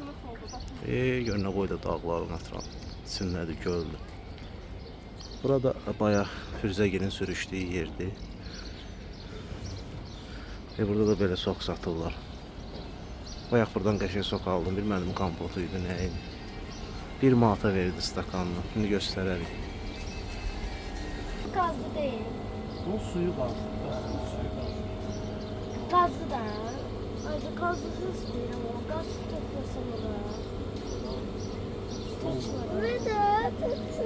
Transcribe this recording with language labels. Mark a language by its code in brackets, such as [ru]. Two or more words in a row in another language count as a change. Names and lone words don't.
[az] Görünə qoy da dağların ətrafı. İçindədir, göldür. Burada bayaq Firzəgilin sürüşdüyü yerdir. Burada da belə sok satırlar. Bayaq buradan qəşəng sok aldım. Bilmədim kompotuydu, nə idi. 1 manata verdi stakanını. Şimdi göstərərik. [tr] Gazlı değil. [az] O suyu qazdı. Gazlı da. [tr] Acı gazlısı istiyorum o. [az] Gaz toplasın o da. Ve de tutsun.